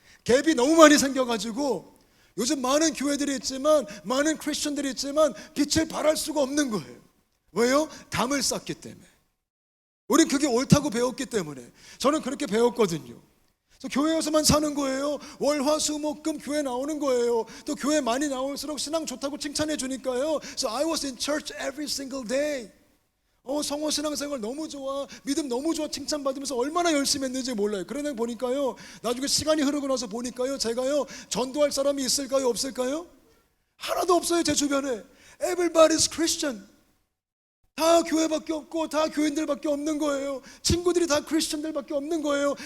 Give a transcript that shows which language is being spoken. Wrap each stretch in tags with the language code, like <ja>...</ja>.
<ko>갭이 너무 많이 생겨가지고 요즘 많은 교회들이 있지만, 많은 크리스천들이 있지만 빛을 발할 수가 없는 거예요. 왜요? 담을 쌓기 때문에. 우린 그게 옳다고 배웠기 때문에. 저는 그렇게 배웠거든요. 그래서 교회에서만 사는 거예요. 월화수목금 교회 나오는 거예요. 또 교회 많이 나올수록 신앙 좋다고 칭찬해 주니까요.</ko> <en>So I was in church every single day.</en> <ko>성호 신앙생활 너무 좋아, 믿음 너무 좋아 칭찬받으면서 얼마나 열심히 했는지 몰라요. 그러다 보니까요, 나중에 시간이 흐르고 나서 보니까요, 제가요, 전도할 사람이 있을까요, 없을까요? 하나도 없어요. 제 주변에.</ko> <en>Everybody's Christian.</en> <ko>다 교회밖에 없고 다 교인들밖에 없는 거예요. 친구들이 다 크리스천들밖에 없는 거예요.</ko>